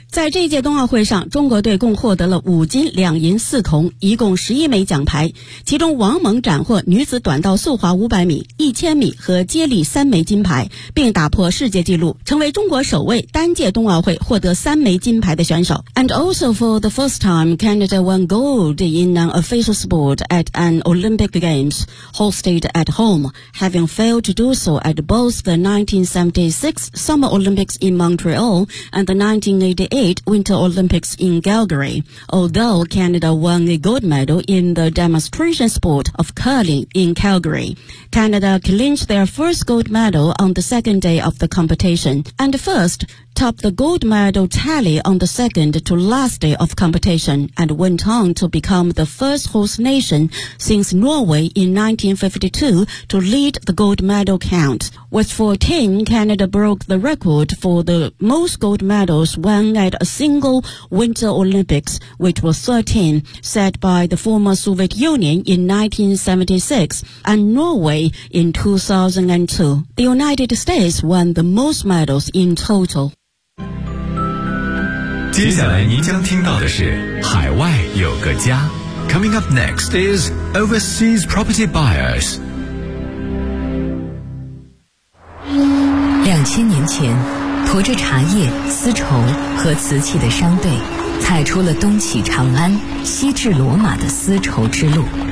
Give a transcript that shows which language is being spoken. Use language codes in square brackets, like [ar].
[zh] 在这届冬奥会上，中国队共获得了5金2银4铜，一共11枚奖牌，其中王蒙斩获女子短道速滑500米、1000米和接力3枚金牌，并打破世界纪录，成为中国首位单届冬奥会获得3枚金牌的选手。 [en] And also for the first time, Canada won gold in an official sport at an Olympic Games hosted at home, having failed to do so at both the 1976 Summer Olympics in Montreal and the 1988 Winter Olympics in Calgary. Although Canada won a gold medal in the demonstration sport of curling in Calgary, Canada clinched their first gold medal on the second day of the competition, and first topped the gold medal tally on the second to last day of competition and went on to become the first host nation since Norway in 1952 to lead the gold medal count. With 14, Canada broke the record for the most gold medals won at a single Winter Olympics, which was 13, set by the former Soviet Union in 1976 and Norway in 2002. The United States won the most medals in total. [zh] 接下来您将听到的是海外有个家。 [en] Coming up next is Overseas Property Buyers。 [zh] 2000年前，驮着茶叶、丝绸和瓷器的商队踩出了东起长安、西至罗马的丝绸之路。